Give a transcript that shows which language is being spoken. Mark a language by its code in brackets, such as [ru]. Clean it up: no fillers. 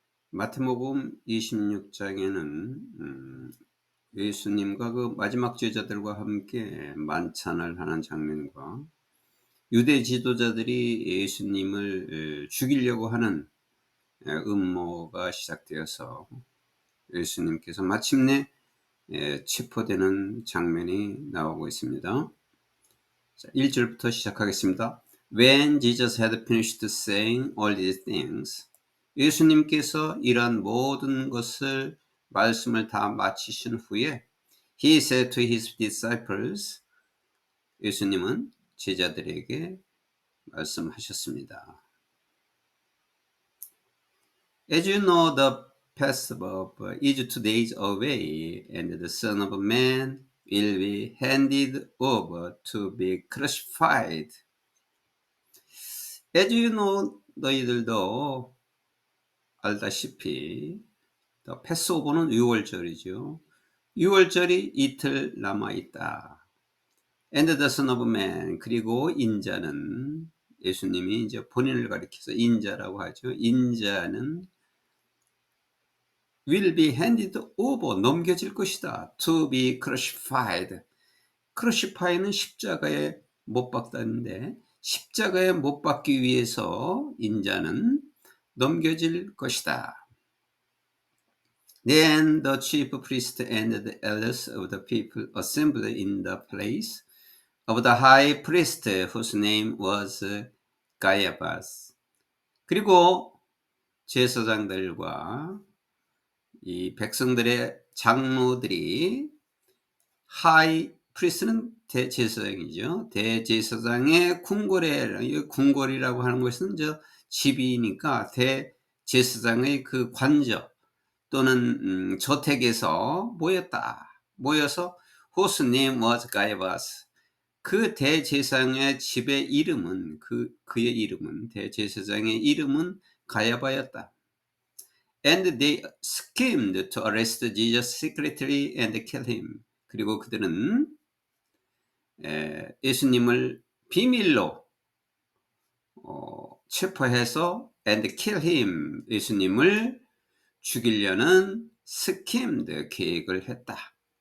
[ko] 마태복음 26장에는 예수님과 그 마지막 제자들과 함께 만찬을 하는 장면과 유대 지도자들이 예수님을 죽이려고 하는 음모가 시작되어서 예수님께서 마침내 체포되는 장면이 나오고 있습니다. 1절부터 시작하겠습니다. [en] When Jesus had finished saying all these things, [ko] 예수님께서 이러한 모든 것을 말씀을 다 마치신 후에 [en] He said to his disciples, [ko] 예수님은 제자들에게 말씀하셨습니다. [en] As you know, the Passover is 2 days away, and the Son of Man will be handed over to be crucified. As you know, [ko] 너희들도 알다시피 패스오버는 6월절이죠. 6월절이 이틀 남아있다. [en] And the Son of Man, [ko] 그리고 인자는, 예수님이 이제 본인을 가리켜서 인자라고 하죠. 인자는 [en] will be handed over, [ko] 넘겨질 것이다. [en] To be crucified. [ko] crucify는 십자가에 못 박다는데 십자가에 못 박기 위해서 인자는 넘겨질 것이다. [en] Then the chief priest and the elders of the people assembled in the place of the high priest, whose name was Caiaphas. [ko] 그리고 제사장들과 이 백성들의 장로들이 하이 프리스는 대제사장이죠. 대제사장의 궁궐에, 궁궐이라고 하는 것은 저 집이니까 대제사장의 그 관저 또는 저택에서 모여서 [en] whose name was Caiaphas. [ko] 그 대제사장의 집의 이름은 그의 이름은 대제사장의 이름은 가야바였다. [en] And they schemed to arrest Jesus secretly and kill him. [ko] 그리고 그들은 예수님을 비밀로 체포해서 [en] and kill him, [ko] 예수님을 죽이려는 schemed, 계획을 했다.